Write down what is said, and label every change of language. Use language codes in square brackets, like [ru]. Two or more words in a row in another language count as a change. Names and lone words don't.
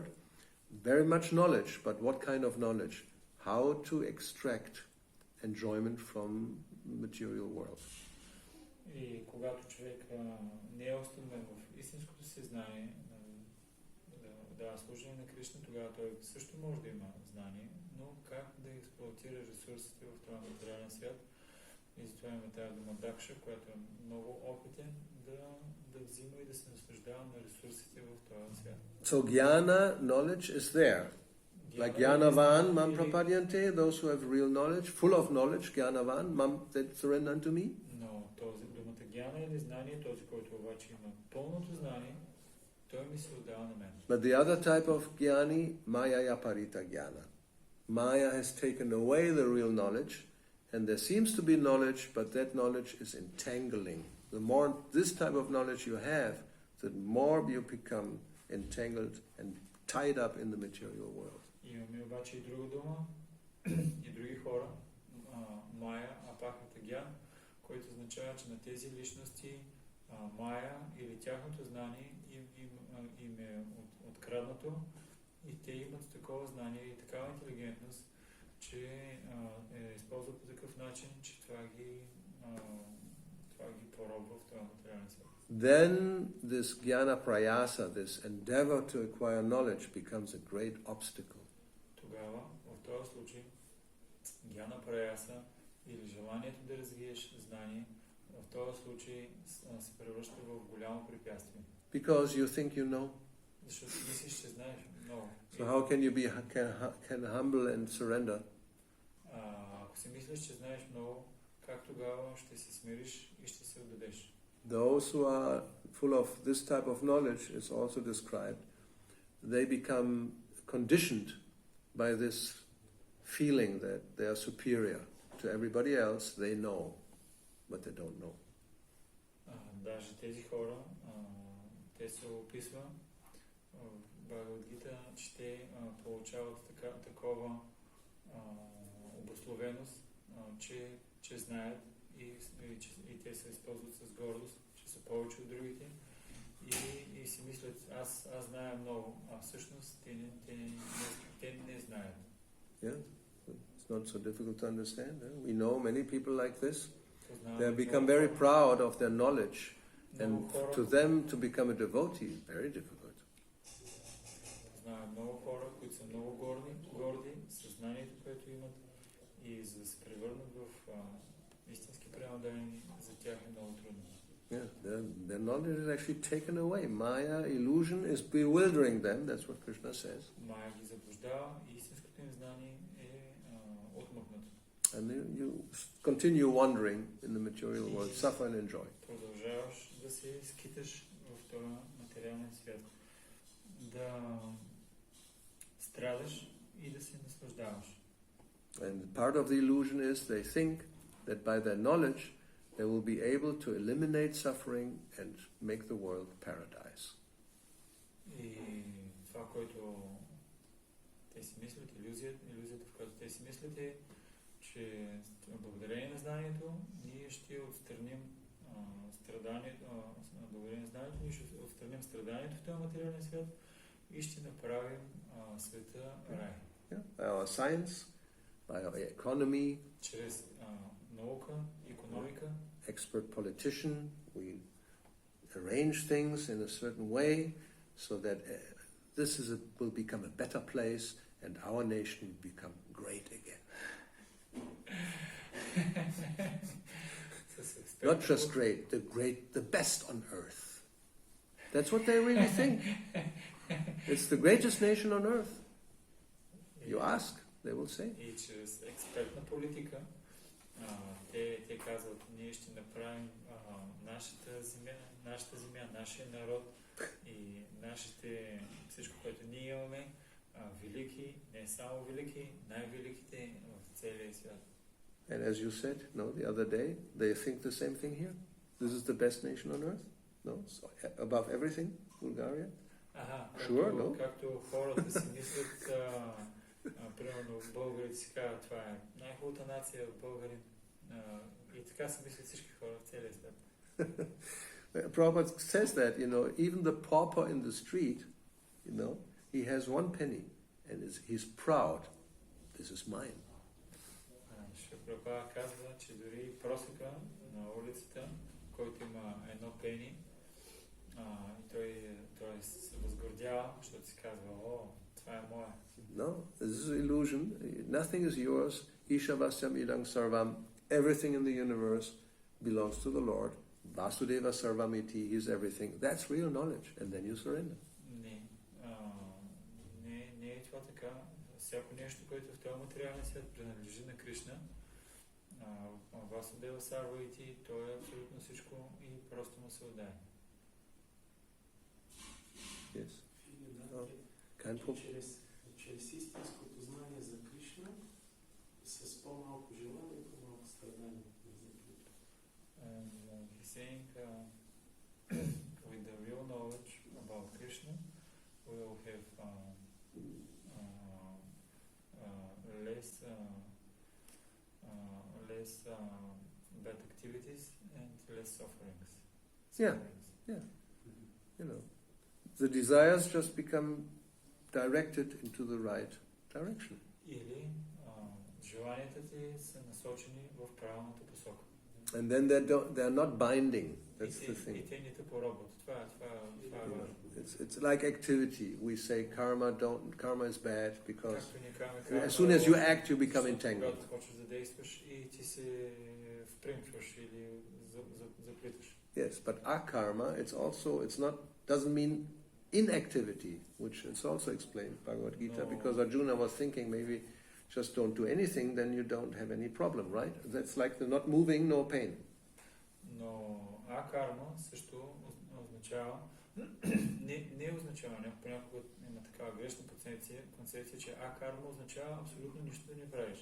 [en] Very much knowledge, but what kind of knowledge? How to extract enjoyment from material world. [bg] И когато човек не е установен в истинското си знание, да служение на Кришна, тогава той също може да има знание, но как да експлоатира ресурсите в този материален свят. И затова има тази дума Дакша, която е много опитен да взима и да се наслаждава на ресурсите в този свят. [en] So jnana, knowledge is there. [sa] Like ज्ञानवान् मां प्रपद्यन्ते, [en] those who have real knowledge, full of knowledge, [sa] ज्ञानवान् मां, [en] that surrender unto me. [bg] Но думата Гяна или знание, този, който обаче има пълното знание, той ми се отдава на мен. [en] But the other type of jnani, [sa] मायया अपहृत ज्ञान. [en] Maya has taken away the real knowledge, and there seems to be knowledge, but that knowledge is entangling. The more this type of knowledge you have, the more you become entangled and tied up in the material world. [bg] Имаме обаче и друга дума, и други хора, [sa] माया अपहृत ज्ञान, [bg] който означава, че на тези личности Майя или тяхното знание им е откраднато и те имат такова знание и такава интелигентност, че използват по такъв начин, че това ги поробва в този материален свят. [en] Then this [sa] ज्ञान प्रयास, [en] this endeavor to acquire knowledge, becomes a great obstacle. [bg] Тогава, в този случай, [sa] ज्ञान प्रयास [bg] или желанието да развиеш знание, в този случай се превръща в голямо препятствие. [en] Because you think you know. [bg] Защото мислиш, че знаеш много. [en] So how can you be can humble and surrender? [bg] Ако си мислиш, че знаеш много, как тогава ще се смириш и ще се отдадеш? [en] Those who are full of this type of knowledge is also described. They become conditioned by this feeling that they are superior to everybody else. They know, but they don't know. [bg] Даже тези хора, те се описва в Бхагавад Гита, че те получават такова обусловеност, че знаят и те се използват с гордост, че са повече от другите и си мислят, аз зная много, а всъщност те не знаят. [en] Yeah, it's not so difficult to understand. We know many people like this. They have become very proud of their knowledge, and to them to become a devotee is very difficult. [bg] Знаем много хора, които са много горди със знанието, което имат, и за да се превърнат в истински преданни, за тях е много трудно. [en] Yeah, their knowledge is actually taken away. Maya, illusion, is bewildering them. That's what Krishna says. [bg] Майя ги заблуждава и истинското им знание е отмъкнато. [en] And you continue wandering in the material world, suffer and enjoy. [bg] Продължаваш да се скиташ в този материален свят, да страдаш и да се наслаждаваш. [en] And part of the illusion is they think that by their knowledge they will be able to eliminate suffering and make the world paradise. [bg] И това, което те си мислят, иллюзията, в която те си мислят, е, че благодарение на знанието ние ще отстраним страданието, благодарение на знанието ние ще отстраним страданието в този материален свят и ще направим света рай. [en] Yeah? By our science, by our economy, [bg] Чрез наука, икономика, [en] expert politician, we arrange things in a certain way so that will become a better place and our nation will become great again. Not just great, the best on earth. That's what they really think. It's the greatest nation on earth. You ask, they will say. [bg] И чрез експертна политика те казват, ние ще направим нашата земя, нашия народ и всичко, което ние имаме, велики, не само велики, най-великите в целия свят. [en] And as you said, the other day, they think the same thing here. This is the best nation on earth. No, so above everything, Bulgaria. [bg] Както хората си мислят, примерно българите си казват, това е най-хубавата нация в Българин. И така си мислят всички хора в целия свят. [en] Prabhupada says that, even the pauper in the street, he has one penny and he's proud. This is mine. [bg] Прабхупада казва, че дори просека на улицата, който има едно пени, и той се възгордява, защото си казва, това е мое. [en] No, this is an illusion. Nothing is yours. [sa] ईशावास्यम् इदं सर्वम्. [en] Everything in the universe belongs to the Lord. [sa] वासुदेवः सर्वमिति, [en] he is everything. That's real knowledge. And then you surrender. [bg] Не е това така. Всяко нещо, което в този материален свят принадлежи на Кришна, [sa] वासुदेवः सर्वमिति, [bg] той е абсолютно всичко и просто му се отдае. [en] Yes. [bg] Чрез истинското знание за Кришна с по-малко желание и по-малко страдание. [en] And he's saying, with the real knowledge about Krishna, we will have less bad activities and less sufferings. Yeah. The desires just become directed into the right direction. [bg] Или желанията ти са насочени в правилната посока. [en] And then they're not binding. That's the thing. [bg] И те не те поробват. Това е важно. [en] It's like activity. We say karma is bad because as soon as you act, you become entangled. [bg] Когато почваш да действаш и ти се впримкваш или заплиташ. [en] Yes, but akarma, doesn't mean inactivity, which is also explained in Bhagavad Gita, because Arjuna was thinking maybe just don't do anything, then you don't have any problem, right? That's like the not moving, no pain. [bg] Но акарма също означава, не означава, понякога има такава грешна концепция, че акарма означава абсолютно нищо да не правиш.